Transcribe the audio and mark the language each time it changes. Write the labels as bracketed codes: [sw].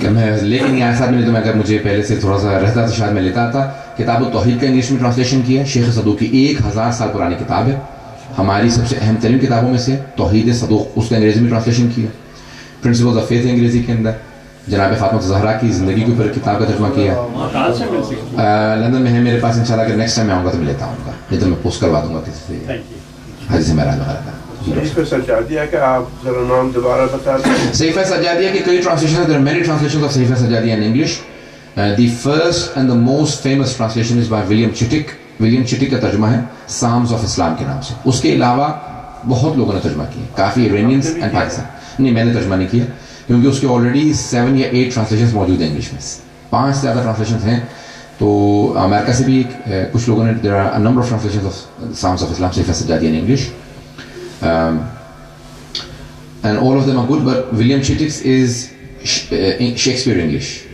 [ur] کہ میں لے کے نہیں آیا صاحب، میں تو اگر مجھے پہلے سے تھوڑا سا رہتا تو شاید میں لیتا تھا۔ کتاب التوحید کا انگلش میں ٹرانسلیشن کیا ہے، شیخ صدوق کی 1000 سال پرانی کتاب ہے، ہماری سب سے اہم ترین کتابوں میں سے توحید صدوق، اس کا انگریزی میں ٹرانسلیشن کیا، پرنسپلز آف فیتھ انگریزی کے اندر، جناب فاطمہ زہرا کی زندگی کے اوپر کتاب کا ترجمہ کیا کہاں سے مل سکتی ہے؟ لندن میں ہے میرے پاس، انشاءاللہ اگر نیکسٹ ٹائم میں آؤں گا تو میں لیتا ہوں گا، نہیں تو میں پوسٹ کروا دوں گا کسی سے، حدیث معراج وغیرہ کا۔ صحیفہ سجادیہ کا آپ ذرا نام دوبارہ بتا دیں۔ صحیفہ سجادیہ کی کئی ٹرانسلیشن ہیں، [en] there are many translations of Sahifa Sajjadiya in English. The first and the most famous translation is by William Chittick. [ur] William Chittick کا ترجمہ ہے Psalms of Islam کے نام سے۔ اس کے علاوہ بہت لوگوں نے ترجمہ کیا، کافی [en] Iranians and Pakistan۔ [ur] نہیں، میں نے ترجمہ نہیں کیا کیونکہ اس کے already 7 یا 8 translations موجود ہیں انگلش میں، 5 سے زیادہ ٹرانسلیشن ہیں. [en] تو امریکہ سے بھی کچھ لوگوں نے there are number of translation of sounds of Islam Sahifa Sajjadiya in English, and all of them are good, but William Chittick's is Shakespeare English.